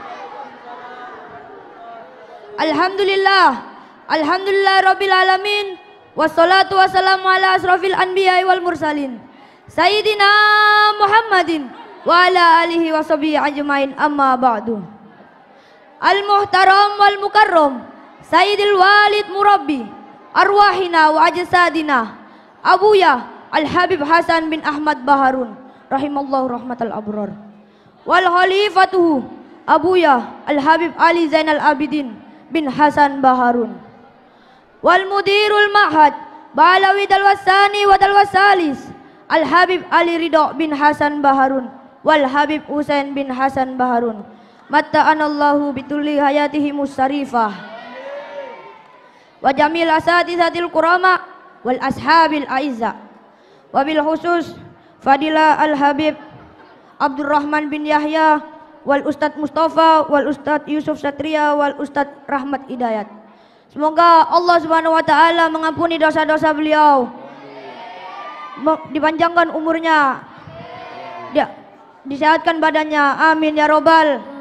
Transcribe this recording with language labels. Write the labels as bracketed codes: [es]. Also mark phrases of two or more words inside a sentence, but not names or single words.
[ar] الحمد لله رب العالمين. والصلاة والسلام على أشرف الأنبياء والمرسلين سيدنا محمد وعلى آله وصحبه أجمعين، أما بعد. المحترم والمكرم سيد الوالد مربي أرواحنا وأجسادنا Abuya Al-Habib Hasan bin Ahmad Baharun رحمه الله رحمة الأبرار، و khalifatuhu Abuya Al-Habib Ali Zainal Abidin bin Hasan Baharun, wal mudirul ma'had Balawi Dalwasani wa Dalwasalis Al-Habib Ali Ridho bin Hasan Baharun, wal Habib Husain bin Hasan Baharun, matta'anallahu bitulli hayatihi musarifah, wa jamil asatizatil kurama wal ashabil aiza, wabil khusus Fadila Al-Habib Abdurrahman bin Yahya wal Ustadz Mustafa wal Ustadz Yusuf Satria wal Ustadz Rahmat Hidayat. [id] Semoga [ar] Allah Subhanahu wa taala [id] mengampuni dosa-dosa beliau, dipanjangkan umurnya, disehatkan badannya, [ar] amin ya robbal.